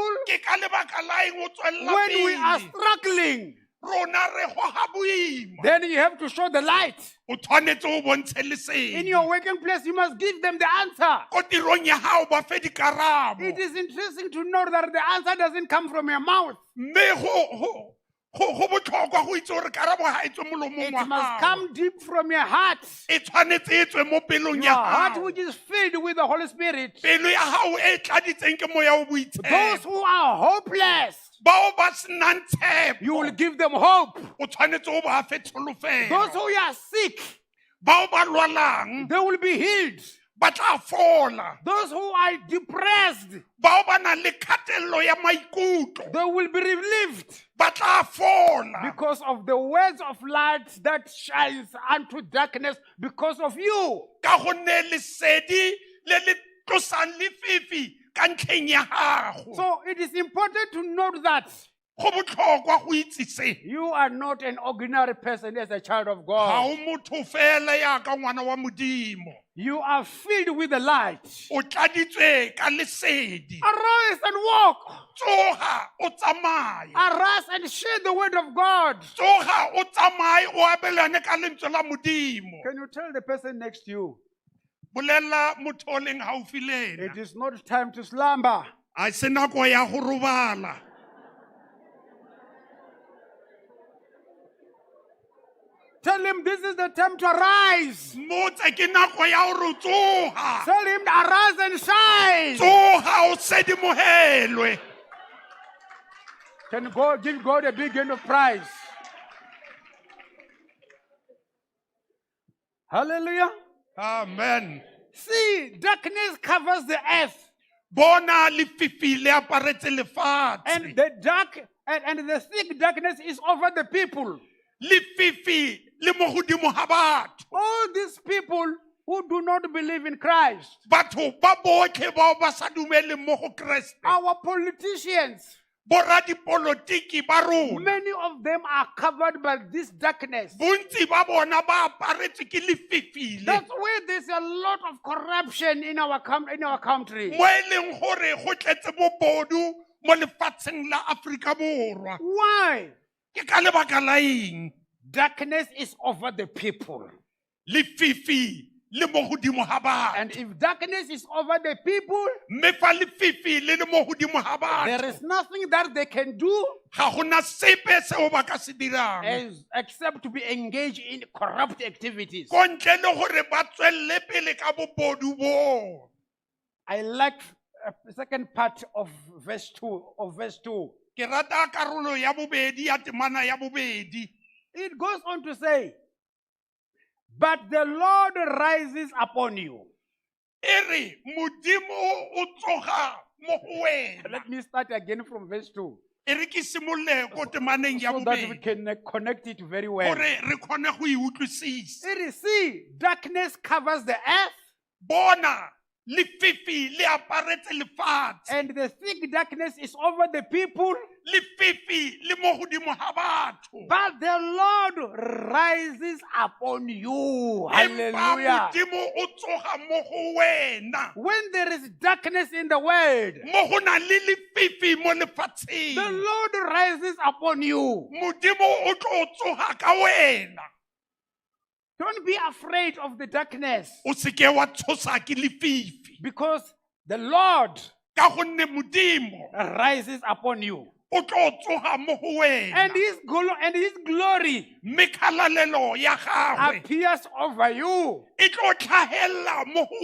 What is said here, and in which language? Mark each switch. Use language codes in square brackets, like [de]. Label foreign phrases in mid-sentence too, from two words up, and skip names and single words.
[tn] ke ka lebaka la eng o tswella [en] when we are [tn] pele [en] struggling? [tn] rona re goga boima [en] Then you have to show the light. [tn] o tshwanetse o bontshe [en] In [tn] lesedi [en] your working place, you must give them the answer. [tn] ko tirong ya gago ba fe dikarabo [en] It is interesting to know that the answer doesn't come from your mouth. [tn] mme go botlhokwa go itse gore karabo ga e tswe molomong [en] It [tn] wa [en] must [tn] gago [en] come deep from your heart. [tn] e tshwanetse e tswe mo pelong [en] Your [tn] ya [en] heart, [tn] gago [en] which is filled with the Holy Spirit. [tn] pelo ya gago e tladitseng ke moya o [en] Those [tn] boitshepo [en] who are hopeless, [tn] bao ba senang tshepo [en] you will give them hope. [tn] o tshwanetse o ba fe [en] Those [tn] tsholofelo [en] who are sick, [tn] bao ba lwalang [en] they will be healed. [tn] ba tla fola [en] Those who are depressed, [tn] bao ba nang le kgatelelo ya maikutlo [en] they will be relieved [tn] ba tla fola [en] because of the words of light that shines unto darkness because of you. [tn] ka gonne lesedi le le tlosang lefifi ka ntlheng ya gago [en] So it is important to note that [tn] go botlhokwa go itse se [en] you are not an ordinary person as a child of [tn] ga [en] God. [tn] o motho fela yaka ngwana wa modimo [en] You are filled with the light. [tn] o tladitswe ka lesedi [en] Arise and walk. [tn] tsoga o tsamaye [en] Arise and share the word of God. [tn] tsoga o tsamaye o abelane ka lentswe la modimo [en] Can you tell the person next to you, [tn] bolela motho o leng gaufi le [en] it [tn] ena [en] is not time to slumber. [tn] a se nako ya go robala [en] Tell him this is the time to arise. [tn] motse ke nako ya gore o tsoga [en] Tell him to arise and shine. [tn] tsoga o sedimogelwe [en] Can God give God a big hand of praise? Hallelujah. amen See, darkness covers the earth, [tn] bona lefifi le aparetse lefatshe [en] and the dark and the thick darkness is over the people. [tn] lefifi le mo godimo ga batho [en] All these people who do not believe in Christ, [tn] batho ba botlhe bao ba sa dumeleng mo go keresete [en] our politicians, [tn] boradipolotiki ba rona [en] many of them are covered by this darkness. [tn] bontsi ba bona ba aparetswe ke lefifile [en] That's why there's a lot of corruption in our country. [tn] mo e leng gore go tletse bobodu mo lefatsheng la Aforika Borwa [en] Why? [tn] ke ka lebaka la eng [en] Darkness is over the people. [tn] lefifi le mo godimo ga batho [en] And if darkness is over the people, [tn] mme fa lefifi le le mo godimo ga [en] there [tn] batho [en] is nothing that they can do [tn] ga gona sepe seo ba ka se dirang [en] except to be engaged in corrupt activities. [tn] ko ntle le gore ba tswelle pele ka bobodu bo [en] I like the second part of verse 2 [tn] ke rata karolo ya bobedi ya temana ya bobedi [en] It goes on to say, but the Lord rises upon you. [tn] e re modimo o tsoga mo go wena [en] Let me start again from verse 2 [tn] e re ke simolole ko temaneng ya [en] so that we [tn] bobedi [en] can connect it very well. [tn] gore re kgone go e utlwisisa [en] It is, see, darkness covers the earth, [tn] bona lefifi le aparetse lefatshe [en] and the thick darkness is over the people, [tn] lefifi le mo godimo ga batho [en] but the Lord rises upon you. [tn] empa Hallelujah. modimo o tsoga mo go wena [en] When there is darkness in the world, [tn] mo go na le lefifi mo [en] the [tn] lefatsheng [en] Lord rises upon you. [tn] modimo o tlo tsoga ka wena [en] Don't be afraid of the darkness, [tn] o seke wa tshosa ke lefifi [en] because The Lord [tn] ka gonne modimo [en] rises upon you. [tn] o tlo tsoga mo go wena [en] And his glory [tn] mme kgalalelo ya gagwe [en] appears over you. [tn] e tlo tlhagelela mo go